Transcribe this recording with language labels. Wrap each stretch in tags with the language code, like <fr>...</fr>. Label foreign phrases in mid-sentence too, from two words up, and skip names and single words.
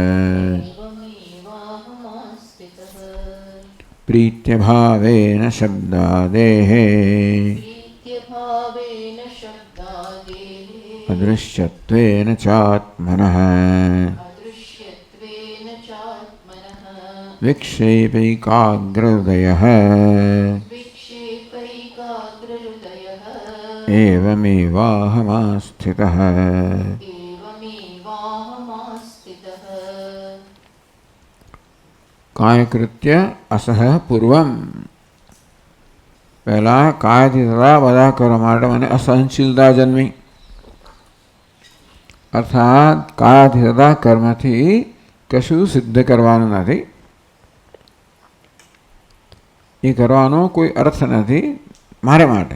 <sa>प्रीत्यभावेन शब्दादेः अदृश्यत्वेन चात्मनः विक्षेपैकाग्रहृदयः एवमेवाहमास्थितः। कायकृत्य असह पूर्वम</sa> <gu>पहला कायથી થતા બધા કરવા માટે મને અસહનશીલતા જન્મી અર્થાત કાયથી થતા કર્મથી કશું સિદ્ધ કરવાનું નથી. એ કરવાનો કોઈ અર્થ નથી મારે માટે.</gu>